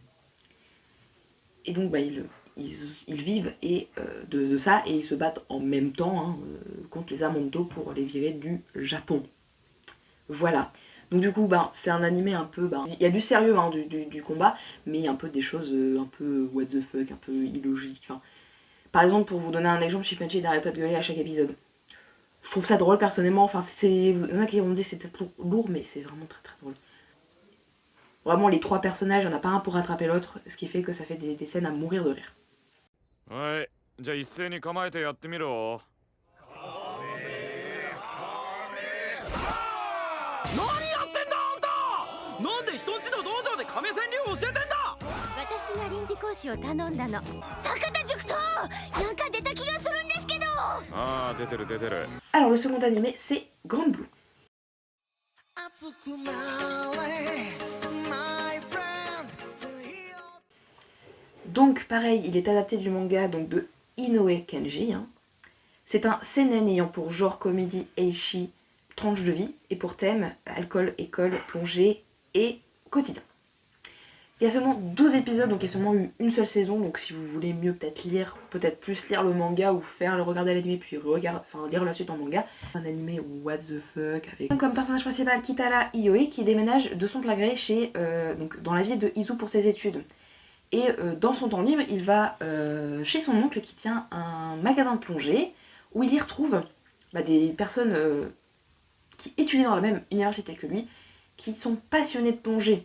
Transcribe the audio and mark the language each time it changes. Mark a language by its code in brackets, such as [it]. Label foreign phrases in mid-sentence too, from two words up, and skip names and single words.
[fr] Et donc, ils vivent de ça et ils se battent en même temps contre les Amanto pour les virer du Japon. Voilà. Donc du coup, c'est un animé un peu... il y a du sérieux du combat, mais un peu des choses un peu [en] what the fuck, [fr] un peu illogiques. Par exemple, pour vous donner un exemple, Shinpachi n'arrête pas de gueuler à chaque épisode. Je trouve ça drôle personnellement. Il y en a qui vont me dire que c'est peut-être lourd, mais c'est vraiment très très drôle. Vraiment, les trois personnages, il n'y en a pas un pour rattraper l'autre, ce qui fait que ça fait des scènes à mourir de rire. Ouais, [ja] じゃあ一斉に構えてやってみろ。何やってんだあんた！なんで人んちの道場で亀川流教えてんだ！私が臨時講師を頼んだの。坂田塾長、なんか出た気がするんですけど。ああ、出てる出てる。 [fr] Alors le second animé, c'est Grand Blue. Donc pareil, il est adapté du manga de Inoue Kenji. C'est un seinen ayant pour genre comédie eishi, tranche de vie, et pour thème alcool, école, plongée et quotidien. Il y a seulement 12 épisodes, donc il y a seulement eu une seule saison, donc si vous voulez mieux peut-être plus lire le manga ou regarder l'anime puis lire la suite en manga. Un animé [en] what the fuck [fr] avec comme personnage principal Kitara Ioi qui déménage de son plein gré dans la ville de Izu pour ses études. Et dans son temps libre, il va chez son oncle qui tient un magasin de plongée où il y retrouve des personnes qui étudient dans la même université que lui, qui sont passionnés de plongée.